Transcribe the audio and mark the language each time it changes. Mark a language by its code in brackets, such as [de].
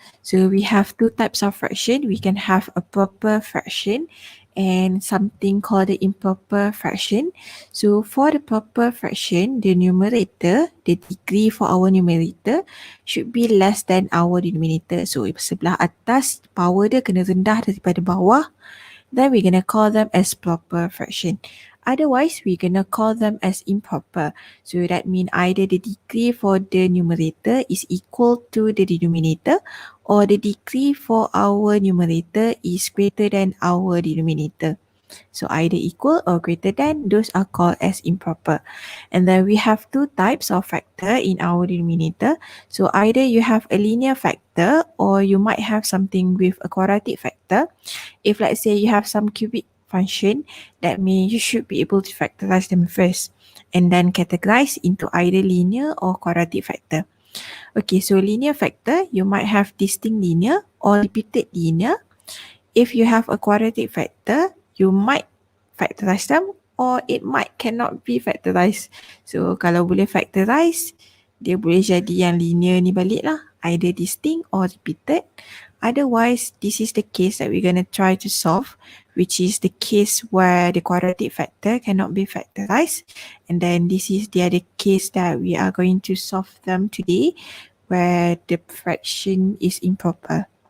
[en] So we have two types of fraction. We can have a proper fraction and something called the improper fraction. So for the proper fraction, the numerator, the degree for our numerator should be less than our denominator. [ms] So sebelah atas power dia kena rendah daripada bawah. [en] Then we're gonna call them as proper fraction. Otherwise, we're gonna call them as improper. So that means either the degree for the numerator is equal to the denominator or the degree for our numerator is greater than our denominator. So either equal or greater than, those are called as improper. And then we have two types of factor in our denominator. So either you have a linear factor or you might have something with a quadratic factor. If let's say you have some cubic function, that means you should be able to factorize them first and then categorize into either linear or quadratic factor. Okay, so linear factor, you might have distinct linear or repeated linear. If you have a quadratic factor, you might factorize them or it might cannot be factorized. [ms] So kalau boleh factorize, dia boleh jadi yang linear ni balik lah. [en] Either distinct or repeated. Otherwise, this is the case that we're going to try to solve, which is the case where the quadratic factor cannot be factorized. And then this is the other case that we are going to solve them today, where the fraction is improper.